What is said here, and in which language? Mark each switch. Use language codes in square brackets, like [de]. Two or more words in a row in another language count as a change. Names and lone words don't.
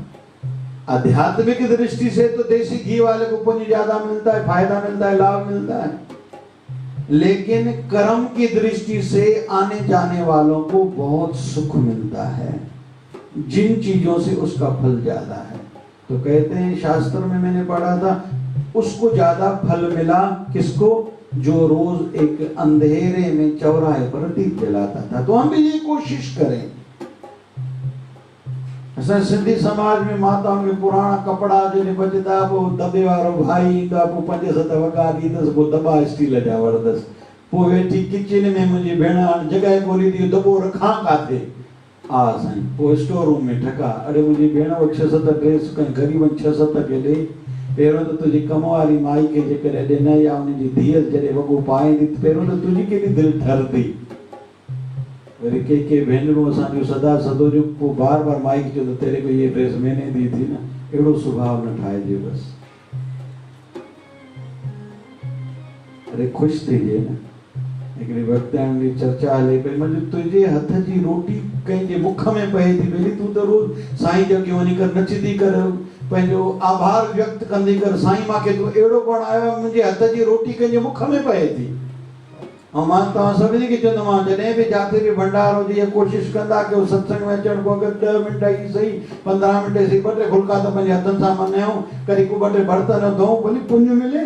[hi] आध्यात्मिक दृष्टि से तो देसी घी वाले को पुण्य ज्यादा मिलता है, फायदा मिलता है, लाभ मिलता है, लेकिन कर्म की दृष्टि से आने जाने वालों को बहुत सुख मिलता है जिन चीजों से उसका फल ज्यादा है। तो कहते हैं शास्त्र में मैंने पढ़ा था, उसको ज्यादा फल मिला किसको? जो रोज एक अंधेरे में चौराहे पर दीप जलाता था। तो हम भी ये कोशिश करें। [sd] असां सिंधी समाज में [hi] माताओं के पुराना कपड़ा जो बचता वो [sd] दबे वारो भाई ईंदा, पोइ 5-7 वॻा ॾींदसि, पोइ दॿा स्टील जा वरदसि, पोइ वेठी किचन में मुंहिंजी भेण हाणे जॻह ॻोल्ही थी, दॿो रखां काथे? हा साईं, पोइ स्टोर रूम में ठका। अरे मुंहिंजी भेण वो 6-7 ड्रेस कई ग़रीबनि 6-7 खे ॾे। पहिरियों त तुंहिंजी कम वारी माई खे जेकॾहिं ॾिनई या उनजी धीअ जॾहिं वॻो पाईंदी, पहिरियों त तुंहिंजी केॾी दिलि ठरंदी। वरी के भेनरूं असांजो सदा सदो जो पोइ बार बार माई खे चवंदो, [hi] तेरे को ये ड्रेस मैंने दी थी ना। [sd] अहिड़ो सुभाउ न ठाहिजे बसि। अरे ख़ुशि थिजे न। हिकिड़ी वक़्तनि जी चर्चा हले पई, मतलब तुंहिंजे हथ जी रोटी कंहिंजे मुख में पए थी, भई तूं त रोज़ साईं जो के वञी कर नचंदी कर, पंहिंजो आभार व्यक्त कंदी कर, साईं मूंखे तूं अहिड़ो कोन आयो, मुंहिंजे हथ जी रोटी कंहिंजे मुख में पए थी। और मां तव्हां सभिनी खे चवंदोमांव, जॾहिं बि जिते बि भंडारो हुजे, कोशिशि कंदा कयो सत्संग में अचण खां अॻु 10 मिंट ई सही, 15 मिंट सही, 2-3 फुल्का त पंहिंजे हथनि सां मनायूं, कॾहिं को 2-3 बर्तन धोऊं, भली पुण्य मिले।